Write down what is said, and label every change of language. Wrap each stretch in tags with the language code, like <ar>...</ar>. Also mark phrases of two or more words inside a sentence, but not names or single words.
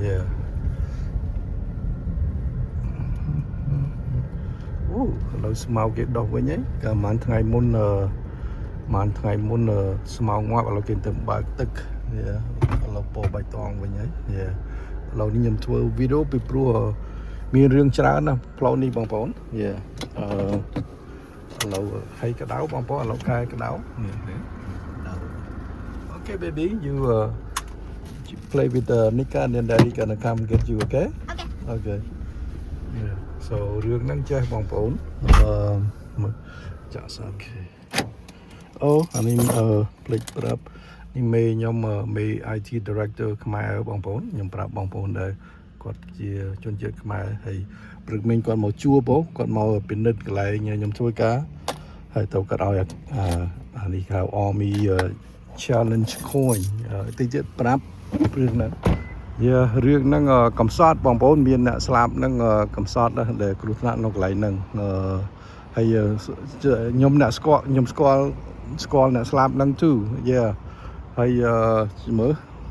<km>ឥឡូវស្មៅគេដោះវិញហើយកាលប្រហែលថ្ងៃមុនស្មៅងាប់ឥឡូវគេទៅបើកទឹកឥឡូវពោបៃតងវិញហើយឥឡូវនេះខ្ញុំធ្វើវីដេអូពីព្រោះមានរឿងច្រើនណាស់ផ្លូវនេះបងប្អូនឥ ឡូវហើយក្តៅបងប្អូនឥឡូវកែក្តៅ</km> <en>Okay baby you play with Nika and then daddy gonna come get you okay Okay so</en> <km>រឿងហ្នឹងចេះបងប្អូ នចាក់សាអូខេអានេះផ្លេចប្រាប់នេះមេខ្ញុំមេ</km> <en>IT director</en> <km>ខ្មែរបងប្អូនខ្ញុំប្រាប់បងប្អូនដែរ គាត់ជាជនជាតិខ្មែរហើយព្រឹកមិញគាត់មកជួបគាត់មកពិនិត្យកន្លែងខ្ញុំធ្វើការហើយទៅគាត់ឲ្យអានេះហៅ Army Challenge Coin តិចទៀតប្រាប់រឿងហ្នឹងរឿងហ្នឹងកំសត់បងប្អូនមានអ្នកស្លាប់ហ្នឹងកំសត់ដែលគ្រោះថ្នាក់នៅកន្លែងហ្នឹងហើយខ្ញុំស្គាល់អ្នកស្លាប់ហ្នឹងទូហើយមើល</km>